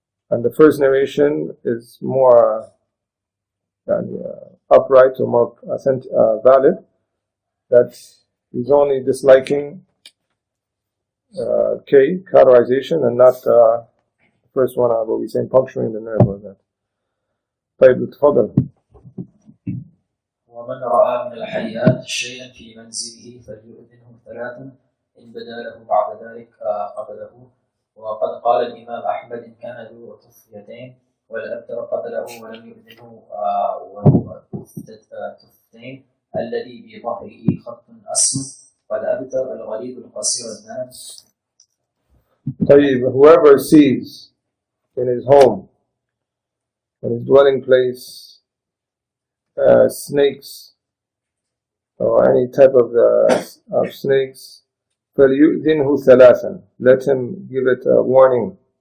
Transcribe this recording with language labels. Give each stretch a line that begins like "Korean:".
English: And the first narration is more upright or more valid, that he's only disliking K, cauterization, and not the first one, what we say, puncturing the nerve or that.
Arabic: طيب تفضل. ومن رأى من الحيات شيئا في منزله فليؤذنه ثلاثا إن بدا له بعد ذلك قتله. وقد قال الإمام أحمد إن كان ذو طفيتين والأبتر قتله ولم يؤذنه وهو تفتين الذي بظهره خط أسود والأبتر الغليظ القصير الذنب.
English: طيب, whoever sees in his home, in his dwelling place, snakes or any type of snakes,
Arabic: فَلْيُؤْذِنْهُ ثَلَاثًا,
English: let him give it a warning.